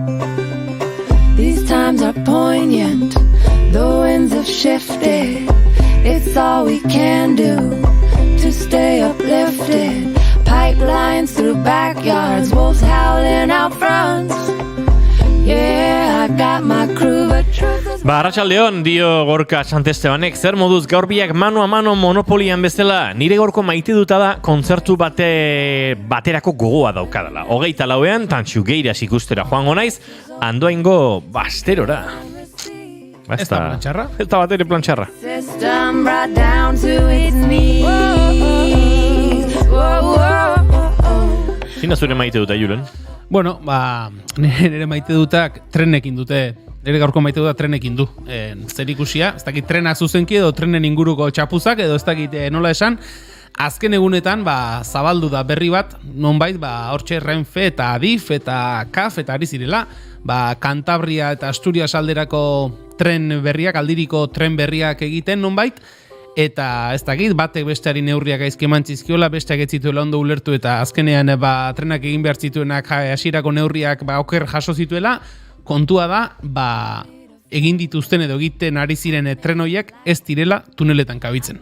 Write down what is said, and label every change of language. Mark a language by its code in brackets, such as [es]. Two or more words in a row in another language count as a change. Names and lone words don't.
[en] These times are poignant, the winds have shifted, It's all we can do to stay uplifted. Pipelines through backyards, wolves howling out fronts. Yeah, I got my crew, but truth is... [eu] Arratsaldeon, dio Gorka Santestebanek, zer moduz gaur biak [es] mano a mano [eu] monopolian bezala, nire gaurko maite duta da kontzertu baterako gogoa daukadala. 24ean, Tantxugeiras ikustera joango naiz, Andoaingo basterora. Ez da plantxarra? Ez da batere plantxarra. [en] System brought down to its knees. [eu] Zina zure maite duta, Julen? Bueno, nire maite dutak trenekin dute. Nire gaurko maite dutak trenekin du. Zer ikusia, ez dakit trenak zuzenki edo trenen inguruko txapuzak edo ez dakit nola esan. Azken egunetan zabaldu da berri bat, nonbait hortxe Renfe eta Adif eta CAF eta ari zirela, Kantabria eta Asturias alderako tren berriak, aldiriko tren berriak egiten nonbait, eta ez dakit, batek besteari neurriak gaizki eman zizkiola, besteak ez zituela ondo ulertu eta azkenean trenak egin behar zituenak hasierako neurriak oker jaso zituela, kontua da, egin dituzten edo egiten ari ziren tren horiek ez direla tuneletan kabitzen.